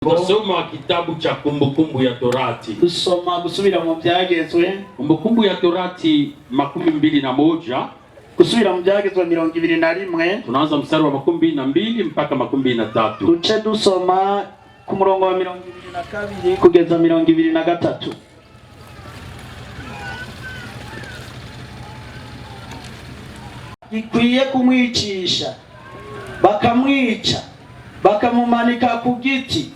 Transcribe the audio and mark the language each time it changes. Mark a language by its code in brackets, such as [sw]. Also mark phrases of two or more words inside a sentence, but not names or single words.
[sw] Tusoma kitabu cha Kumbukumbu ya Torati. [rn] Tusoma gusubira mu byagezwe. [sw] Kumbukumbu ya Torati 21. [rn] Gusubira mu byagezwe 21. [sw] Tunaanza mstari wa 22 mpaka 23. [rn] Duce dusoma ku murongo wa 22 kugeza 23. Gikwiye kumwicisha, bakamwica, bakamumanika ku giti.